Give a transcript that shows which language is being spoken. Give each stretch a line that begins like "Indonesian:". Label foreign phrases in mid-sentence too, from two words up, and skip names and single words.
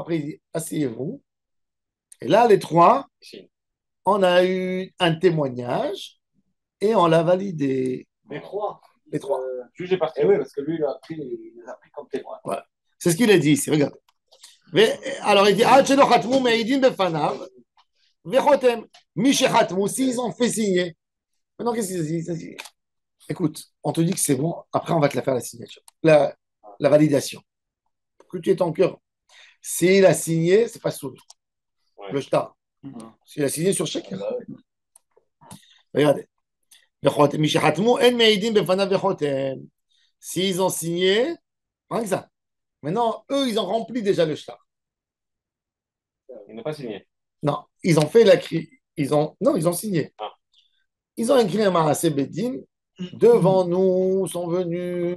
French: Après, il dit asseyez-vous. Et là, les trois, Ici. on a eu un témoignage et on l'a validé. Les trois. Les trois. Juge est parti. Et oui, parce que lui, il les a pris comme témoin. Voilà. C'est ce qu'il a dit ici, regardez. Alors, il dit
Hebrew: עד שלא חתמו מעידים בפניו וחותם. מי שחתמו,
French: s'ils ont fait signer. Maintenant, qu'est-ce qu'il dit? Écoute, on te dit que c'est bon, après, on va te la faire la signature, la validation. Pour que tu aies ton cœur. S'il a signé, c'est pas sous Ouais. le shtar. S'il a signé sur chèque. Ah, ouais. Regardez.
Hebrew: וחותם. מי שחתמו, אין מעידים בפניו וחותם.
French: S'ils ont signé, rien que ça. Maintenant, eux, ils ont rempli déjà le shtar. Ils n'ont pas signé. Non, ils ont fait la cri. Non, ils ont signé. Ah. Ils ont écrit un
Hebrew: מעשה בית דין.
French: Devant nous sont venus.